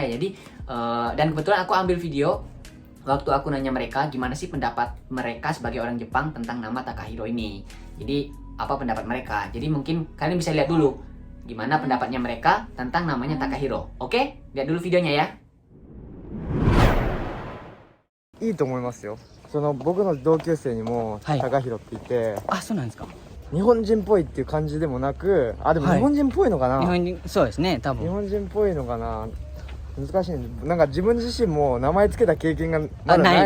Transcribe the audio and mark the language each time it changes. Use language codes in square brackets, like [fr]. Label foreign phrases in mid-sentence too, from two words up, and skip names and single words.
[id] Jadi dan kebetulan aku ambil video waktu aku nanya mereka gimana sih pendapat mereka sebagai orang Jepang tentang nama Takahiro ini. Jadi apa pendapat mereka? Jadi mungkin kalian bisa lihat dulu gimana pendapatnya mereka tentang namanya Takahiro. Oke? Lihat dulu videonya ya. [ja] いいと思いますよ。その僕の同級生にもはい高弘っていて、あ、そうなんですか。日本人っぽいっていう感じでもなく、あでもはい日本人っぽいのかな、日本人、そうですね、多日分。本人っぽいのかな、難しいね。なんか自分自身も名前つけた経験がまだないので、